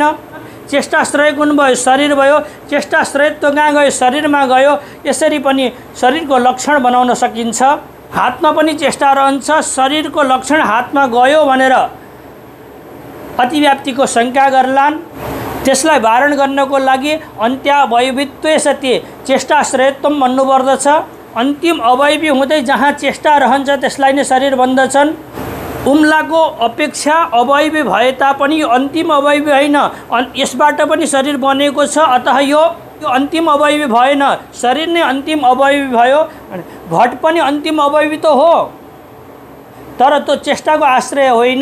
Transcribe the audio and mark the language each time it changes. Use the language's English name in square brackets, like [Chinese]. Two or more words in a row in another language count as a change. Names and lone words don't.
[Nepali] चेष्टाश्रय कुन भयो? शरीर भयो। चेष्टाश्रय त कहाँ गयो? शरीरमा गयो। यसरी पनि शरीरको लक्षण बनाउन सकिन्छ। हातमा पनि चेष्टा रहन्छ, शरीरको लक्षण हातमा गयो भनेर अतिव्याप्तिको शङ्का गर्लान्। त्यसलाई वारण गर्नको लागि [Sanskrit] अन्त्यावयवित्वे सति चेष्टाश्रयत्वम [Nepali] भन्नुपर्दछ। अन्तिम अवयवी हुँदै जहाँ चेष्टा रहन्छ त्यसलाई नै शरीर भन्दछन्। उम्लाको अपेक्षा अवयवी भए तापनि यो अन्तिम अवयवी होइन, यसबाट पनि शरीर बनेको छ। अतः यो अन्तिम अवयवी भएन, शरीर नै अन्तिम अवयवी भयो। घट पनि अन्तिम अवयवी त हो, तर त्यो चेष्टाको आश्रय होइन।